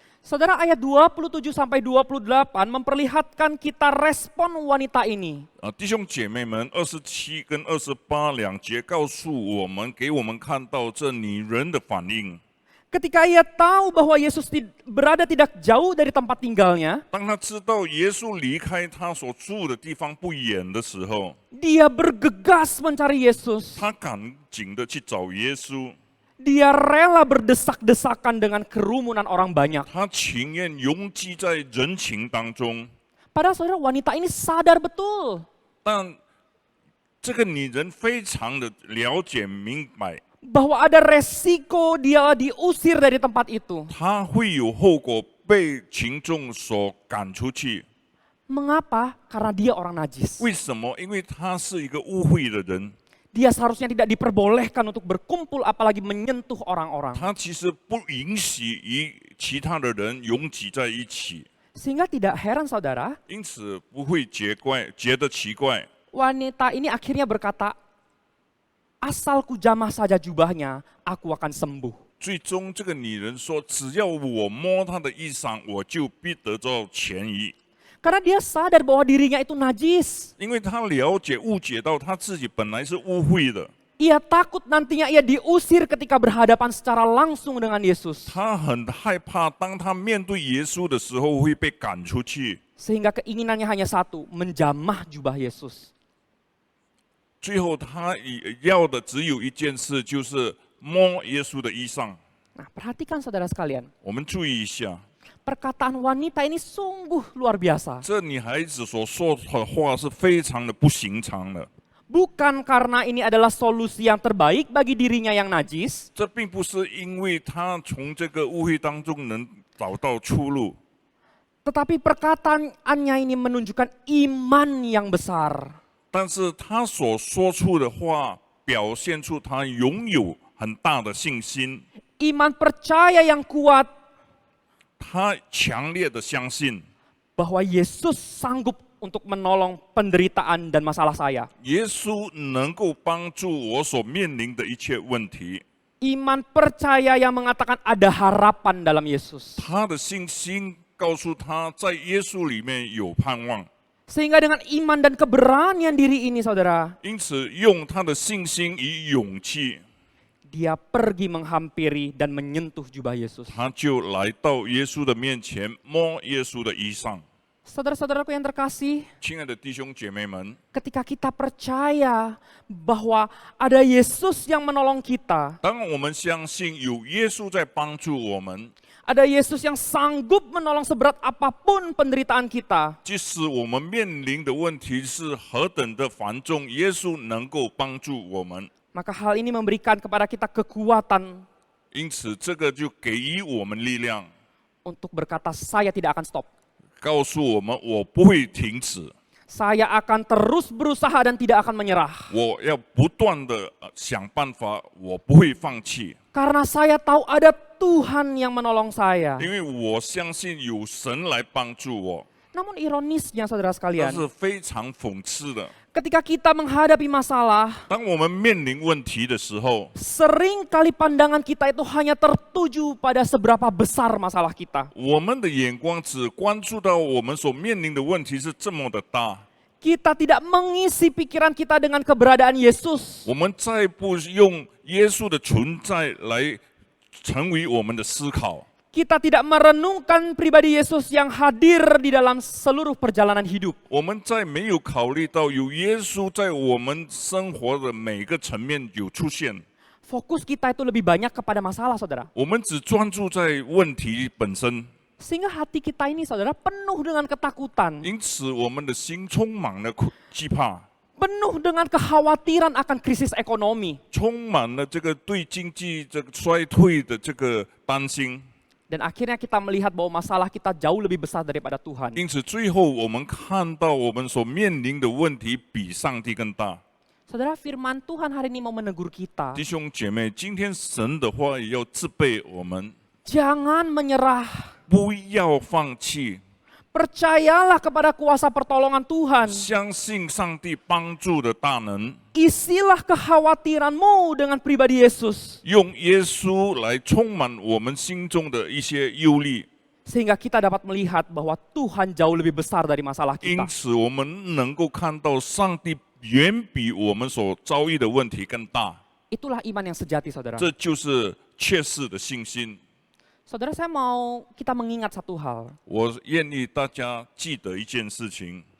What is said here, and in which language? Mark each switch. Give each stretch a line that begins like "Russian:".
Indonesian: Saudara, ayat 27 sampai 28 memperlihatkan kita respon wanita ini.
Chinese: 弟兄姐妹们，27跟28两节告诉我们，给我们看到这女人的反应。
Indonesian: Ketika ia tahu bahwa Yesus berada tidak jauh dari tempat tinggalnya,
Chinese: 当他知道耶稣离开他所住的地方不远的时候，
Indonesian: dia bergegas mencari Yesus.
Chinese: 他赶紧的去找耶稣，
Indonesian: Dia rela berdesak-desakan dengan kerumunan orang banyak.
Chinese: 他情愿拥挤在人群当中。
Indonesian: Padahal saudara, wanita ini sadar betul
Chinese: 但这个女人非常的了解明白，
Indonesian: bahwa ada resiko dia diusir dari tempat itu.
Chinese: 她会有后果，被群众所赶出去。
Indonesian: Mengapa? Karena dia orang najis.
Chinese: 为什么？因为她是一个污秽的人，
Indonesian: Dia seharusnya tidak diperbolehkan untuk berkumpul apalagi menyentuh orang-orang.
Chinese: 她其实不允许与其他的人拥挤在一起，
Indonesian: Sehingga tidak heran saudara,
Chinese: 因此不会觉得奇怪。
Indonesian: wanita ini akhirnya berkata, asal ku jamah saja jubahnya, aku akan sembuh.
Chinese: 最终，这个女人说：“只要我摸她的衣裳，我就必得到痊愈。”
Indonesian: Karena dia sadar bahwa dirinya itu najis.
Chinese: 因为她误解到她自己本来是污秽的，
Indonesian: Ia takut nantinya ia diusir ketika berhadapan secara langsung dengan Yesus.
Chinese: 她很害怕，当她面对耶稣的时候会被赶出去。
Indonesian: Sehingga keinginannya hanya satu, menjamah jubah Yesus.
Chinese: 最后，她要的只有一件事，就是摸耶稣的衣裳。
Indonesian: Nah, perhatikan saudara sekalian,
Chinese: 我们注意一下，
Indonesian: perkataan wanita ini sungguh luar biasa.
Chinese: 这女孩子所说的话是非常的不寻常的。
Indonesian: Bukan karena ini adalah solusi yang terbaik bagi dirinya yang najis,
Chinese: 这并不是因为她从这个误会当中能找到出路，
Indonesian: tetapi perkataannya ini menunjukkan iman yang besar.
Chinese: 但是她所说出的话表现出她拥有很大的信心，
Indonesian: Iman percaya yang kuat
Chinese: 她强烈的相信
Indonesian: bahwa Yesus sanggup untuk menolong penderitaan dan masalah saya.
Chinese: 耶稣能够帮助我所面临的一切问题。
Indonesian: Iman percaya yang mengatakan ada harapan dalam Yesus.
Chinese: 她的信心告诉她，在耶稣里面有盼望。
Indonesian: Sehingga dengan iman dan keberanian diri ini saudara,
Chinese: 因此，用她的信心与勇气，
Indonesian: dia pergi menghampiri dan menyentuh jubah Yesus.
Chinese: 她就来到耶稣的面前，摸耶稣的衣裳。
Indonesian: Saudara-saudaraku yang terkasih,
Chinese: 亲爱的弟兄姐妹们，
Indonesian: ketika kita percaya bahwa ada Yesus yang menolong kita,
Chinese: 当我们相信有耶稣在帮助我们，
Indonesian: ada Yesus yang sanggup menolong seberat apapun penderitaan kita,
Chinese: 即使我们面临的问题是何等的繁重，耶稣能够帮助我们。
Indonesian: maka hal ini memberikan kepada kita kekuatan
Chinese: 因此，这个就给予我们力量，
Indonesian: untuk berkata saya tidak akan stop.
Chinese: 告诉我们我不会停止，
Indonesian: Saya akan terus berusaha dan tidak akan menyerah.
Chinese: 我要不断的想办法，我不会放弃，
Indonesian: Karena saya tahu ada Tuhan yang menolong saya.
Chinese: 因为我相信有神来帮助我。
Indonesian: Namun ironisnya saudara sekalian,
Chinese: 是非常讽刺的，
Indonesian: ketika kita menghadapi masalah,
Chinese: 当我们面临问题的时候，
Indonesian: sering kali pandangan kita itu hanya tertuju pada seberapa besar masalah kita.
Chinese: 我们的眼光只关注到我们所面临的问题是这么的大，
Indonesian: Kita tidak mengisi pikiran kita dengan keberadaan Yesus.
Chinese: 我们再不用耶稣的存在来成为我们的思考，
Indonesian: Kita tidak merenungkan pribadi Yesus yang hadir di dalam seluruh perjalanan hidup.
Chinese: 我们再没有考虑到有耶稣在我们生活的每个层面有出现，
Indonesian: Fokus kita itu lebih banyak kepada masalah, saudara.
Chinese: 我们只专注在问题本身，
Indonesian: Sehingga hati kita ini, saudara, penuh dengan ketakutan.
Chinese: 因此我们的心充满了惧怕，
Indonesian: Penuh dengan kekhawatiran akan krisis ekonomi.
Chinese: 充满了这个对经济这个衰退的这个担心。
Indonesian: Dan akhirnya kita melihat bahwa masalah kita jauh lebih besar daripada Tuhan.
Chinese: 因此，最后我们看到我们所面临的问题比上帝更大。
Indonesian: Saudara, firman Tuhan hari ini mau menegur kita.
Chinese: 弟兄姐妹，今天神的话也要责备我们，
Indonesian: Jangan menyerah.
Chinese: 不要放弃，
Indonesian: Percayalah kepada kuasa pertolongan Tuhan.
Chinese: 相信上帝帮助的大能，
Indonesian: Isilah kekhawatiranmu dengan pribadi Yesus.
Chinese: 用耶稣来充满我们心中的一些忧虑，
Indonesian: Sehingga kita dapat melihat bahwa Tuhan jauh lebih besar dari masalah
Chinese: 因
Indonesian: kita.
Chinese: 此我们能够看到上帝远比我们所遭遇的问题更大。
Indonesian: Itulah iman yang sejati, saudara.
Chinese: 这就是确实的信心。
Indonesian: Saudara, saya mau kita mengingat satu hal.
Chinese: 我愿意大家记得一件事情。